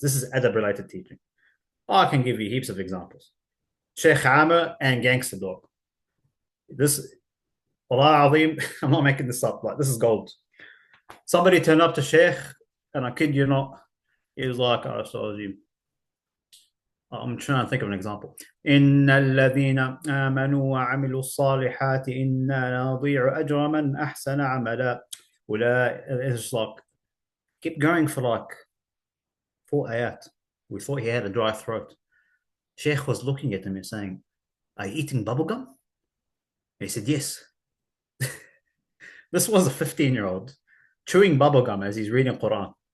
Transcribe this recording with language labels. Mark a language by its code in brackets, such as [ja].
[en] This is adab related teaching. I can give you heaps of examples. Sheikh Amr and Gangster Dog. This, Allah Azim, I'm not making this up. Like, this is gold. Somebody turned up to Sheikh, and I kid you not, he was like, oh, so I'm trying to think of an example. [ar] إن الذين آمنوا وعملوا الصالحات إنا نضيع أجر من أحسن عملا. [en] It's like, keep going for like 4 ayat. We thought he had a dry throat. Sheikh was looking at him and saying, are you eating bubblegum? He said, yes. This was a 15-year-old chewing bubblegum as he's reading Quran.